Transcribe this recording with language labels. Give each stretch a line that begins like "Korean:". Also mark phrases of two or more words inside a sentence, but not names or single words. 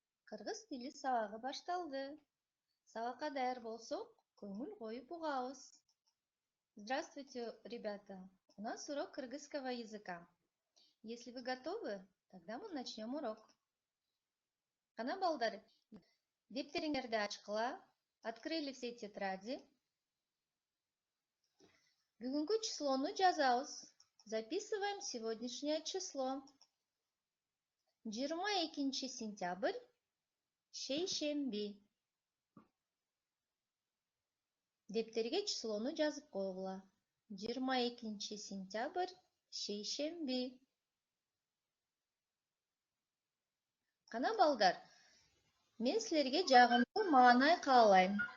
Kyrgyz: Кыргыз тили сабагы башталды. Сабакка даяр болсок, көңүл коюп угабыз.
Russian: Здравствуйте, ребята! У нас урок кыргызского языка. Если вы готовы, тогда мы начнем урок.
Kyrgyz: Кана балдар, дептериңерди ачкыла,
Russian: открыли все тетради.
Kyrgyz: Бүгүнкү числону жазабыз.
Russian: Записываем сегодняшнее число.
Kyrgyz: 22 сентябрь, шейшемби. Дептерге числону жазып койгула. 22 сентябрь, шейшемби. Кана балдар, мен силерге жагымдуу маанай каалайм.